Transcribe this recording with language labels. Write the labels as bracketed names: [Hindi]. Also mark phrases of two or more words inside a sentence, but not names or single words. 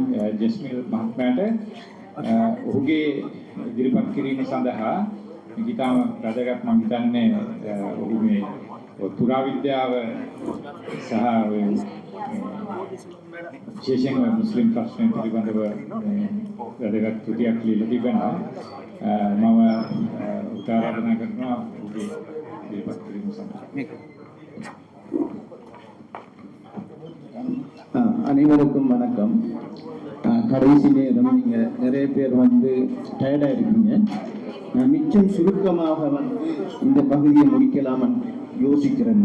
[Sinhala] ජෙස්මිල් මහත්මයාට ඔහුගේ ඉදිරිපත් කිරීම සඳහා ඉතාම වැදගත් මම හිතන්නේ ඔහු මේ පුරාවිද්‍යාව සහ විශේෂයෙන්ම මුස්ලිම් ප්‍රශ්න පිළිබඳව වැදගත් කෘතියක් ලියලා තිබෙනවා. මම උදාහරණ කරනවා ඔහුගේ ඉදිරිපත් කිරීම සඳහා. [Tamil] அனைவருக்கும் வணக்கம். கடைசி நேரம் நீங்கள் நிறைய பேர் வந்து டயர்டாக இருக்கீங்க. நான் மிச்சம் சுருக்கமாக வந்து இந்த பகுதியை முடிக்கலாம்னு யோசிக்கிறேன்.